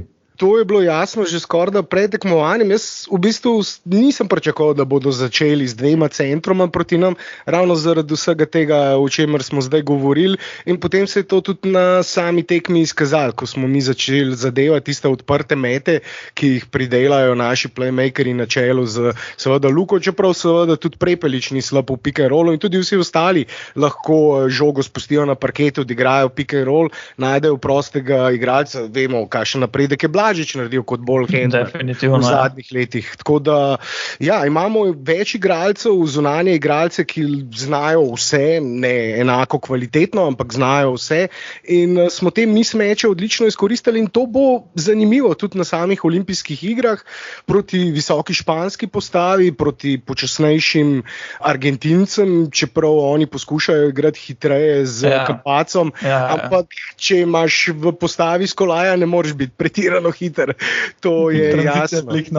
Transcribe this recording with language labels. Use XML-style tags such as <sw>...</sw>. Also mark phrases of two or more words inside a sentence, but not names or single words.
<sl>To je bilo jasno že skoraj pred tekmovanjem. Jaz v bistvu nisem pričakoval, da bodo začeli z 2 centroma proti nam, ravno zaradi vsega tega, o čemer smo zdaj govorili. In potem se je to tudi na sami tekmi izkazalo, ko smo mi začeli zadevati tiste odprte mete, ki jih pridelajo naši playmakeri na čelu z seveda Luko, čeprav seveda tudi Prepelič ni slab v</sl> <en>pick and rollu</en> <sl>in tudi vsi ostali lahko žogo spustijo na parketu, odigrajo</sl> <en>pick and roll,</en> <sl>najdejo prostega igralca, vemo, kakšen napredek je Blažič naredil kot bolj Hendler v zadnjih letih. Tako da, ja, imamo več igralcev, zunanje igralce, ki znajo vse, ne enako kvalitetno, ampak znajo vse in smo te mismeče odlično izkoristili in to bo zanimivo tudi na samih olimpijskih igrah proti visoki španski postavi, proti počasnejšim Argentincem, čeprav oni poskušajo igrati hitreje z Kapacom, ampak če imaš v postavi Skolaja, ne moreš biti pretirano hiter, to je jasno.</sl>